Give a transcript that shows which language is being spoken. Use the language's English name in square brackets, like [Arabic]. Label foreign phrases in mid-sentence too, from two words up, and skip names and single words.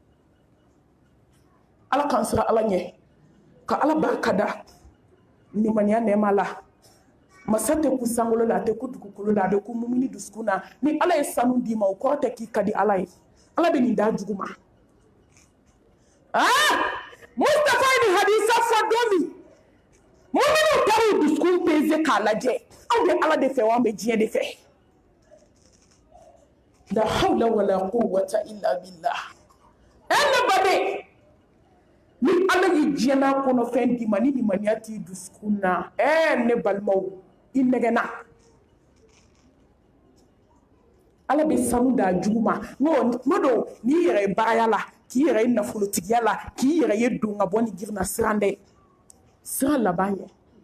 [Bambara] ala k'an siran ala ɲɛ ka ala barika da nimaniya nɛɛma la masa tɛ ku sankolo la a tɛ ku dugukolo la a bɛ ku mumini dusukun na ni ala ye sanu d'i ma o kɔrɔ tɛ k'i ka di ala ye ala bɛ nin da jugu ma Mustafa ye nin hadisa fɔ don min muminiw taara u dusukun peze k'a lajɛ aw bɛ ala de fɛ wa an bɛ diɲɛ de fɛ [Arabic] لا حول ولا قوة إلا بالله [Bambara] ne baden ni ala ye diɲɛ n'a kɔnɔfɛn d'i ma ni nimaniya t'i dusukun na ne balimaw i nɛgɛnna ala bɛ sanu d'a jugu ma tuma dɔw n'i yɛrɛ ye baaraya la k'i yɛrɛ ye nafolotigiya la k'i yɛrɛ ye don ka bɔ ni girinna siran dɛ siran laban ye